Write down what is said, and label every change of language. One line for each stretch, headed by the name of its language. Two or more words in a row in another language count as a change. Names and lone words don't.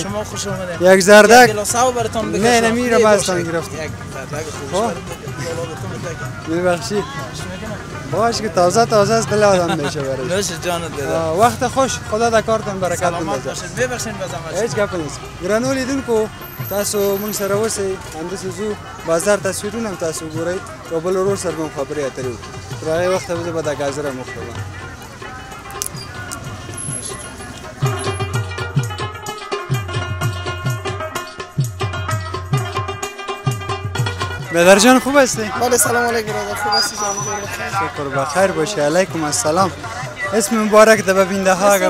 Persian: شما خوش اومدید. یک زردک گلاساو براتون بگم. نه نمیرم ازتان گرفت. یک زردک خوش. میبخشید. باش که تازه است دل آدم میشه برای. نوش جانت بیادر. وقت خوش خدا د کارتون برکت بده. سلامت باشید. ببخشید بازم. هیچ گپ نیست.
Pashto: ګرانو لیدونکو تاسو موږ سره اوسئ همداسې ځو بازار تصویرونه هم تاسو ګورئ یو بل ورور سره به هم خبرې اترې وکړو تر هغې وخته زه به دا ګازره مخ ته وړم.
Persian: بیدر جان خوب هستی؟ بله سلام علیکم برادر خوب هستی جان شکر بخیر باشی. علیکم السلام. اسم مبارک ده ببینده ها اگه